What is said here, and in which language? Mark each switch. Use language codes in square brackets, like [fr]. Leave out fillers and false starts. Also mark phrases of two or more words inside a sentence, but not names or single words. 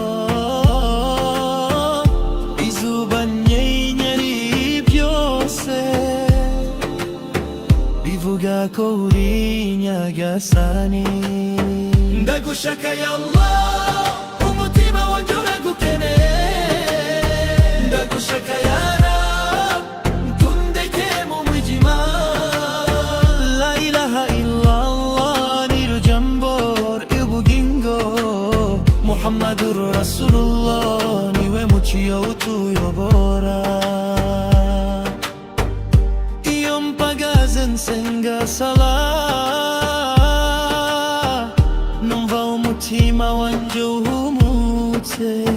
[rw] Izuba n'inyenyeri byose bivuga ko uri nyagasani. Ndagushaka [ar] ya Allah, [rw] umutima wanjye uragukeneye. Ndagushaka [ar] ya Rab, [rw] ntundeke mu mwijima. [ar] لا إله إلا الله [rw] niryo jambo ry'ubugingo. [ar] محمد رسول الله [rw] niwe mucyo utuyobora. Iyo mpagaze nsenga salah, numva umutima wanjye uhumutse.